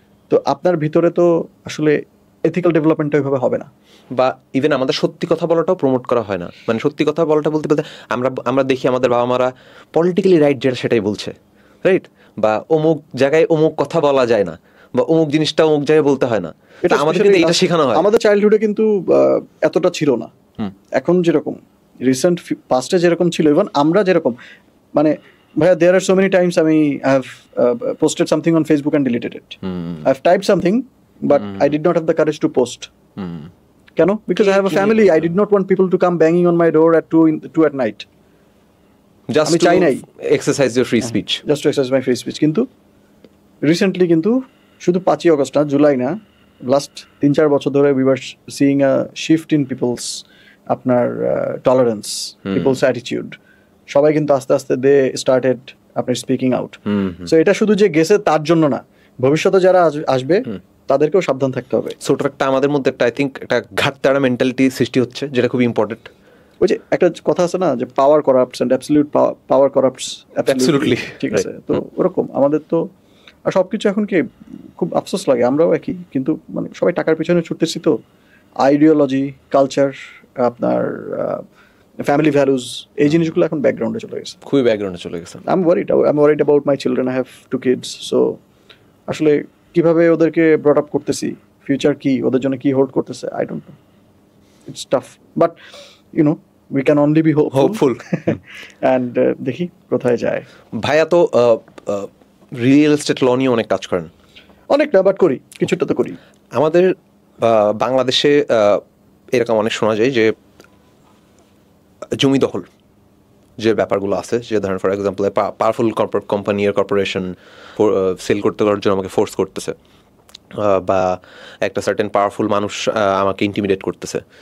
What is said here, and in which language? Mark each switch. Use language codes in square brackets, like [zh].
[bn] তো আপনার ভিতরে তো আসলে এথিক্যাল ডেভেলপমেন্ট ওইভাবে হবে না। বা ইভেন আমাদের সত্যি কথা বলাটাও প্রমোট করা হয় না। মানে সত্যি কথা বলাটা বলতে আমরা দেখি আমাদের বাবা মারা পলিটিক্যালি রাইট যেটা সেটাই বলছে, রাইট? বা অমুক জায়গায় অমুক কথা বলা যায় না, বা অমুক জিনিসটা অমুক জায়গায় বলতে হয় না। এটা আমাদের কিন্তু এটা শেখানো হয়। আমাদের চাইল্ডহুডে কিন্তু এতটা ছিল না। এখন যেরকম রিসেন্ট পাস্টে যেরকম ছিল, ইভেন আমরা যেরকম, মানে ভাইয়া [en] there are so many times I have posted something on Facebook and deleted it. I have typed something but I did not have the courage to post. [bn] কেন? [en] Because I have a family. I did not want people to come banging on my door at 2 at night. Just to exercise your free speech. Just to exercise my free speech. [bn] কিন্তু recently কিন্তু শুধু 5ই August না, জুলাই না, last 3-4 বছর ধরে [en] we were seeing a shift in people's আপনার tolerance, people's attitude. [bn] সবাই কিন্তু আস্তে আস্তে [en] They started আপনার speaking out. [bn] সো এটা শুধু যে গেছে তার জন্য না, ভবিষ্যতে যারা আসবে তাদেরকেও সাবধান থাকতে হবে। ছোট একটা আমাদের মধ্যে একটা [en] I think [bn] একটা ঘাটতাড়া মেন্টালিটি সৃষ্টি হচ্ছে, যেটা খুব ইম্পর্টেন্ট। ওই যে একটা কথা আছে না যে [en] power corrupts and absolute power corrupts, absolutely [bn] ঠিক আছে। তো ওরকম আমাদের তো আর সবকিছু এখন কি খুব আফসোস লাগে, আমরাও একই, কিন্তু মানে সবাই টাকার পিছনে ছুটতেছি। তো আইডিওলজি, কালচার, আপনার ফ্যামিলি ভ্যালুজ, এই জিনিসগুলো এখন ব্যাকগ্রাউন্ডে চলে গেছে, খুবই ব্যাকগ্রাউন্ডে চলে গেছে। [en] I'm worried about my children. I have 2 kids. [bn] So আসলে কিভাবে ওদেরকে ব্রট আপ করতেছি, ফিউচার কি ওদের জন্য কি হোল্ড করতেছে, [en] I don't know. It's tough. But you know, we can only be hopeful. [bn] And দেখি কোথায় যায়। ভাইয়া তো রিয়েল এস্টেট ল নিয়ে অনেক কাজ করেন। অনেক না, বাট করি, কিছুটা তো করি। আমাদের বাংলাদেশে এরকম অনেক শোনা যায় যে জমি দখল যে ব্যাপারগুলো আছে, যে ধরেন for example powerful corporation sell করতে করার জন্য আমাকে ফোর্স করতেছে, বা একটা সার্টেন পাওয়ারফুল মানুষ আমাকে ইন্টিমিডেট করতেছে।